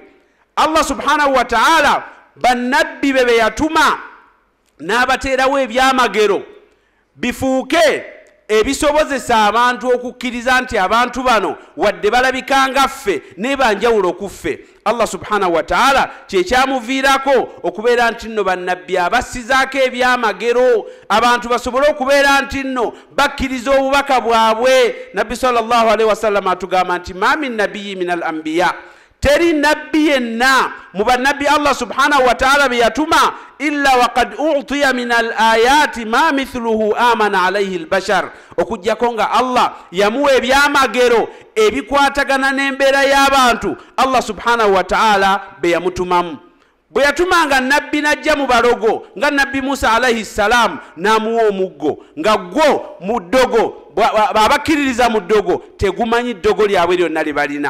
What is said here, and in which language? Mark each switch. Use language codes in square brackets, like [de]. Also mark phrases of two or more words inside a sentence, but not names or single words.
[ar] الله سبحانه وتعالى [lg] bannabbi be yatuma n'abateerawo ebyamagero bifuuke ebisobozesa abantu okukkiriza nti abantu bano wadde balabika nga ffe naye banjawulo ku ffe. [ar] الله سبحانه وتعالى [lg] kyekyamuviirako okubeera nti nno bannabbi abassizaako ebyamagero abantu basobole okubeera nti nno bakkiriza obubaka bwabwe. Nabbi [ar] صلى الله عليه وسلم [lg] atugamba nti [ar] ما من نبي من الأنبياء, [lg] teri nabbi yenna mu bannabbi [ar] الله سبحانه وتعالى [lg] be yatuma [ar] إلا وقد أعطي من الآيات ما مثله آمن عليه البشر, [lg] okujjako nga Allah yamuwa ebyamagero ebikwatagana n'embeera y'abantu [ar] الله سبحانه وتعالى [lg] be yamutumamu. Bwe yatumanga nabbi najja mu balogo nga nabbi Musa [ar] عليه السلام [lg] n'amuwa omuggo nga gwo mu ddogo, abakkiririza mu ddogo tegumanyi ddogo lyabwe lyonna lye balina.